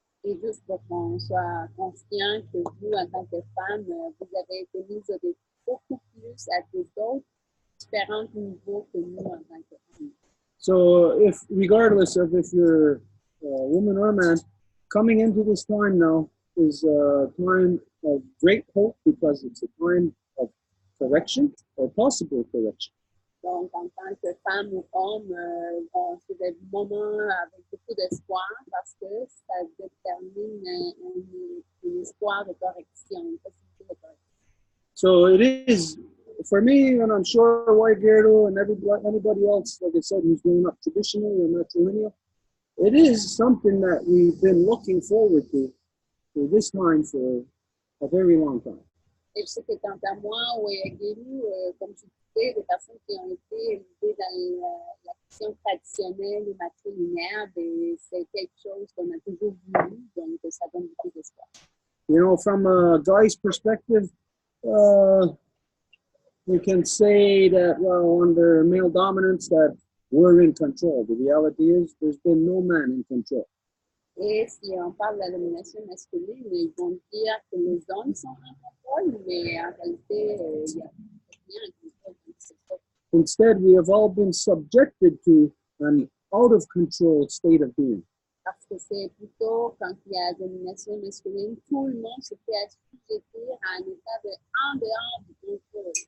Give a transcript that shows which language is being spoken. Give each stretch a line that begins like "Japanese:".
French: Et juste pour qu'on soit conscient que vous, en tant que femme, vous avez été mise au défi beaucoup plus à d'autres différents niveaux que nous en tant que femmes.
English: So if, regardless of if you're a woman or a man, coming into this time now is a time of great hope because it's a time of correction or possible correction.
French: Donc, en tant que femme ou homme, c'est des moments avec beaucoup d'espoir parce que ça détermine un espoir de correction, une possibilité de correction.
English: So it is for me, and I'm sure White Gerdo and anybody else, like I said, who's grown up traditionally or matrilineal, it is something that we've been looking forward to this time for a very long time.
French: Et je sais que quant à moi, au Guérou, comme tu disais, des personnes qui ont été élevées dans la question traditionnelle et matrilinéaire, c'est quelque chose qu'on a toujours voulu, donc ça donne beaucoup d'espoir.
English: You know, from a guy's perspective, we can say that, well, under male dominance, that we're in control. The reality is there's been no man in control.
French: Et si on parle de la domination masculine, ils vont dire que les hommes sont en contrôle, mais en réalité, il n'y a rien en contrôle.
English: Instead, we have all been subjected to an out of control state of being.
French: Parce que c'est plutôt quand il y a domination masculine, tout le monde se fait assujettir à un état de en dehors du contrôle.